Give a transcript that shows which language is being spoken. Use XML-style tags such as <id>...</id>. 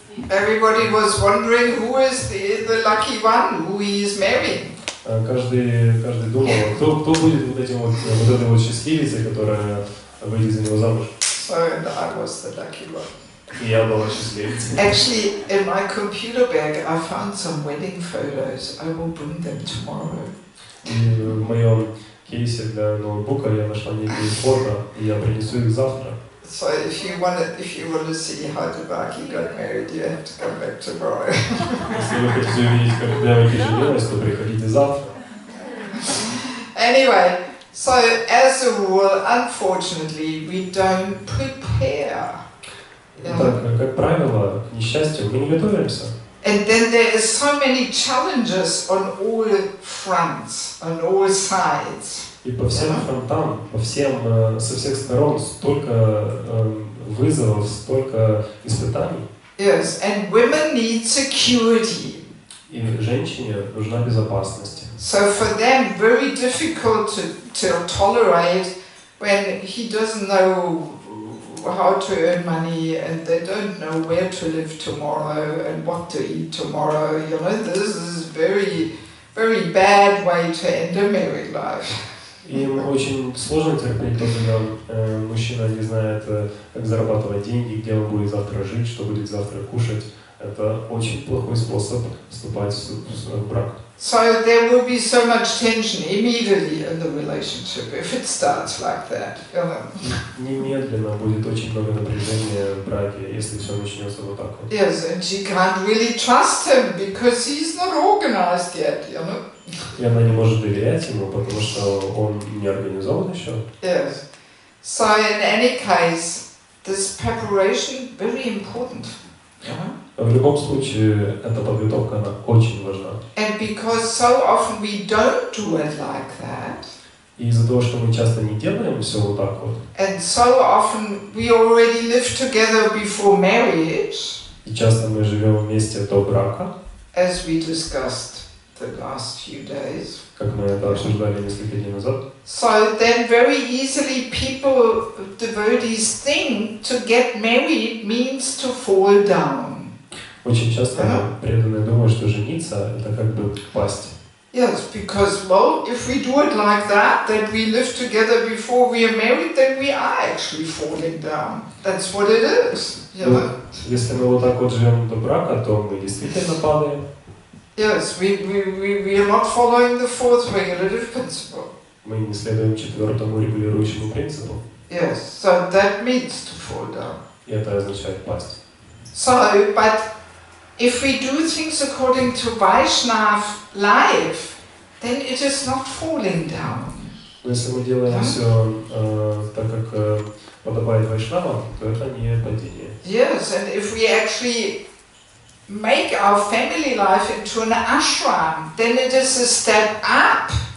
<en>Everybody was wondering who is the lucky one, who he is marrying.</en> <ru>Каждый думал, кто будет вот этой счастливицей, которая выйдет за него замуж.</ru> <en>So, and I was the lucky one.</en> <ru>И я была счастливицей.</ru> <en>Actually, in my computer bag, I found some wedding photos. I will bring them tomorrow.</en> <ru>И в моем кейсе для ноутбука я нашла некие фото, и я принесу их завтра.</ru> <en>So if you want to see how Devaki got married, you have to come back tomorrow.</en> <ru>Если вы хотите увидеть, как Деваки женилась, то приходите завтра.</ru> <en>Anyway, so as a rule, unfortunately, we don't prepare.</en> <ru>Итак, как правило, к несчастью, мы не готовимся.</ru> <en>And then there is so many challenges on all fronts, on all sides.</en> <ru>И по всем фронтам, со всех сторон столько вызовов, столько испытаний.</ru> <en>Yes, and women need security.</en> <ru>И женщине нужна безопасность.</ru> <en>So for them, very difficult to tolerate when he doesn't know how to earn money and they don't know where to live tomorrow and what to eat tomorrow. You know, this is very, very bad way to end a married life.</en> <ru>Им очень сложно терпеть, когда мужчина не знает, как зарабатывать деньги, где он будет завтра жить, что будет завтра кушать. Это очень плохой способ вступать в брак.</ru> <en>So there will be so much tension immediately in the relationship if it starts like that. You know?</en> <ru>Немедленно будет очень много напряжения в браке, если все начнется вот так вот.</ru> <en>Yes, and she can't really trust him because he's not organized yet, you know.</en> <ru>И она не может доверять ему, потому что он не организован еще.</ru> <en>Yes. So in any case, this preparation very important.</en> <ru>В любом случае, эта подготовка, она очень важна.</ru> <en>And because so often we don't do it like that.</en> <ru>И из-за того, что мы часто не делаем все вот так вот.</ru> <en>And so often we already live together before marriage.</en> <ru>И часто мы живем вместе до брака.</ru> <en>As we discussed the last few days.</en> <ru>Как мы это обсуждали несколько дней назад.</ru> <en>So then very easily people, devotees think to get married means to fall down.</en> <ru>Очень часто преданные думают, что жениться это как бы пасть.</ru> <en>Yes, because well, if we do it like that we live together before we are married, then we are actually falling down. That's what it is. You know?</en> <ru>Если мы вот так вот живем до брака, то мы действительно падаем.</ru> <en>Yes, we are not following the fourth regulative principle.</en> <ru>Мы не следуем четвертому регулирующему принципу.</ru> <en>Yes, so that means to fall down.</en> <ru>И это означает пасть.</ru> <en>So, but if we do things according to Vaishnava life, then it is not falling down.</en> <ru>Но если мы делаем все так, как подобает вайшнавам, то это не падение.</ru> <en>Yes, and if we actually make our family life into an ashram, then it is a step up.</en>